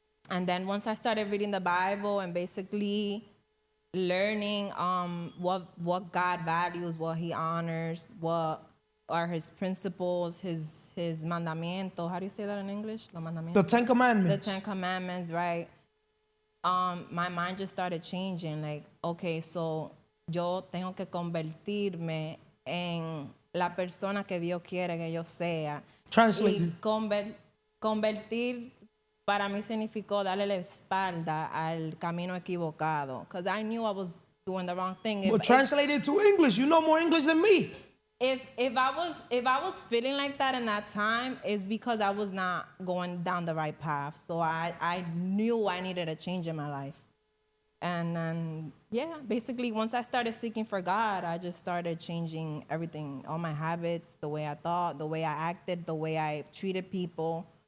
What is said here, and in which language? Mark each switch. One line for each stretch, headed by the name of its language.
English: And then once I started reading the Bible and basically learning what God values, what he honors, what are his principles, his mandamiento. How do you say that in English? The 10 Commandments. The 10 Commandments, right? My mind just started changing. Like, okay, so
Spanish: yo tengo que convertirme en la persona que Dios quiere que yo sea.
English: Translated.
Spanish: Y convertir para mí significó darle la espalda al camino equivocado.
English: Because I knew I was doing the wrong thing. But translated to English, you know more English than me. If I was feeling like that in that time, it's because I was not going down the right path. So I knew I needed a change in my life. And then, yeah, basically once I started seeking for God, I just started changing everything, all my habits, the way I thought, the way I acted, the way I treated people.